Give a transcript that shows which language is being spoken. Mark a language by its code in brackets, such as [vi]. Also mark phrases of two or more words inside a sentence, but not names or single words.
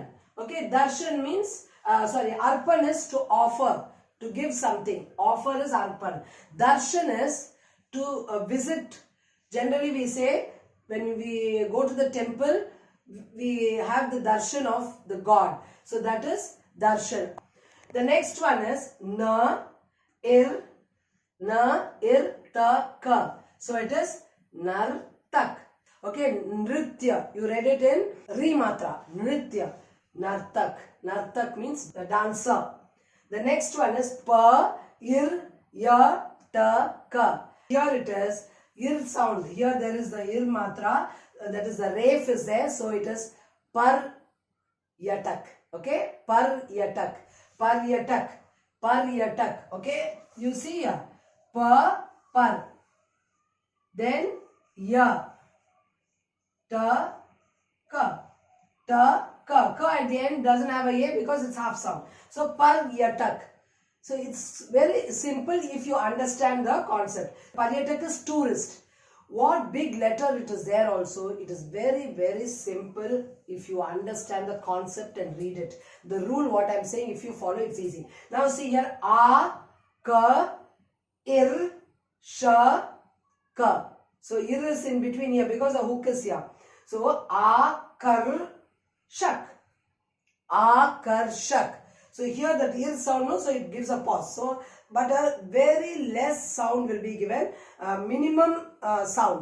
[en] Okay, darshan means, arpan is to offer, to give something. Offer is arpan. Darshan is to visit. Generally we say, when we go to the temple, we have the darshan of the God. So that is darshan. The next one is na, ir, ta, ka. So it is nartak. Okay, nritya. You read it in Ri Matra. Nritya. Nartak. Nartak means the dancer. The next one is pa, ir, ya, ta, ka. Here it is ir sound. Here there is the ir matra. That is the ref is there. So it is par yatak. Okay. Par yatak. Par yatak. Par yatak. Okay. You see here. Pa, par. Then ya. Ta, ka. Ta, ka. Ka at the end doesn't have a a because it's half sound. So par yatak. So it's very simple if you understand the concept. Paryatak is tourist. What big letter it is there also. It is very, very simple if you understand the concept and read it. The rule what I am saying, if you follow, it's easy. Now see here. A, ka, ir, sha, ka. So ir is in between here because the hook is here. So a, kar, shak. A, kar, shak. So here the ir sound, no, so it gives a pause. So, but a very less sound will be given. Minimum sound.